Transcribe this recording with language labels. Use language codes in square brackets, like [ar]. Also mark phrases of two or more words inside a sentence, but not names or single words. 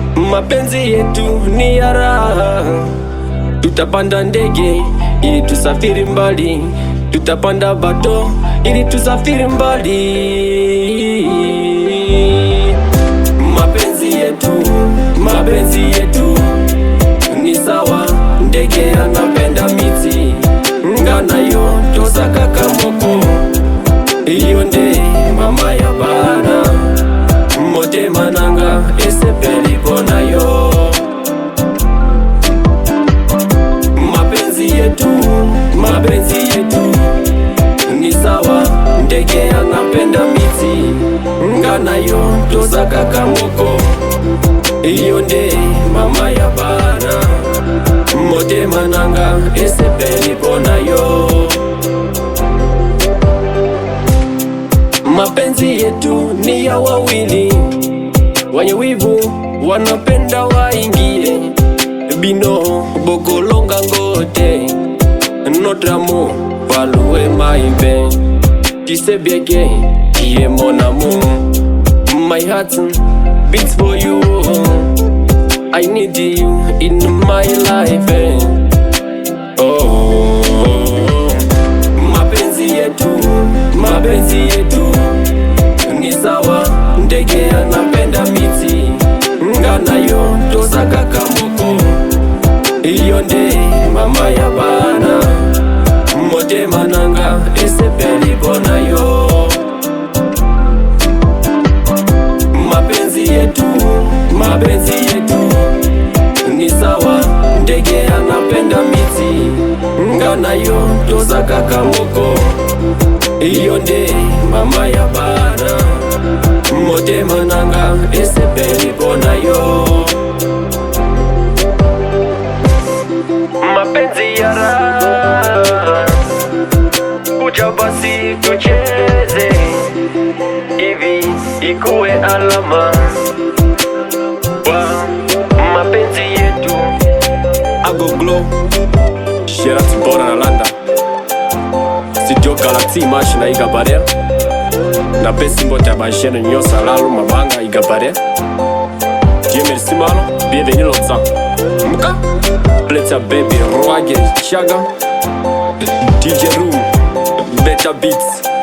[sw] Mapenzi yetu ni ya raha, tutapanda ndege ili tusafiri mbali, tutapanda bato ili tusafiri mbali. Mapenzi yetu, mapenzi yetu ni sawa, ndege anapenda miti, [ln] ngana yo tosaka kamoko, iyo nde mama ya bana, motema nanga esepeli pona yo. [sw] Mapenzi yetu, mapenzi yetu ni sawa, ndege anapenda miti, [ln] ngana yo tosaka kamoko, iyo nde mama ya bana, motema nanga esepeli pona yo. [sw] Mapenzi yetu ni ya wawili, wenye wivu wanapenda waingie, [ln] bino bokolonga ngote, [fr] notre amour, [en] value my babe. [fr] Tu sais bien que tu es mon amour. [en] My heart beats for you. I need you in my life, eh. [sw] Oh, mapenzi yetu, mapenzi yetu ni sawa, ndege anapenda miti, [ln] ngana yo tosaka kamoko, iyo nde mama ya bana, motema nanga esepeli pona yo. [sw] Mapenzi yetu, mapenzi yetu ni sawa, ndege anapenda miti, [ln] ngana yo tosaka kamoko, iyo nde mama ya bana, motema nanga esepeli pona yo. [sw] Mapenzi ya raha, kuja basi tucheze, hivi ikuwe alama wa mapenzi yetu. [ln] Ago Glow, Sherat Bora na Landa, Studio Galaxy Mash na Iga Barrière, na pesi mbote ya bashene nyosa lalo mabanga Iga Barrière. [fr] Dieu merci malo, bienvenue l'autre. Muka, Blitza baby, Roage, Chaga, D J Room, Better Beats.